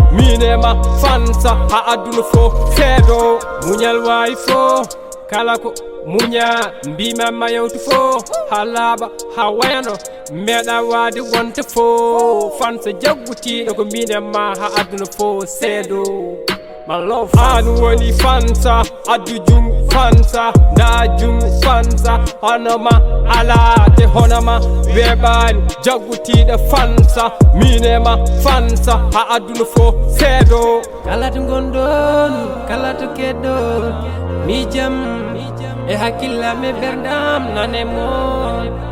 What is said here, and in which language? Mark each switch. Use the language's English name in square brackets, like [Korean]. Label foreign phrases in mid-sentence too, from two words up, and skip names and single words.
[Fula] Min e ma fansa, ha aduna fo seedo. Muñal wawi fo, kala ko muña, mbima ma yawtu fo. Ha laaɓa, ha wayano, meeɗa wade wonte fo. Fansa jaggutiɗo ko min e ma, ha aduna fo seedo. [English] My love. [Fula] An woni fansa, addu jungo fansa, nda jungo fansa. Hono ma ala te hono ma weɓani, jaggutiɗo fansa. Min e ma fansa, ha aduna fo seedo. Kala to gonɗon, kala to keɗɗon, mi jam e hakkillam e ɓerdam nane mon.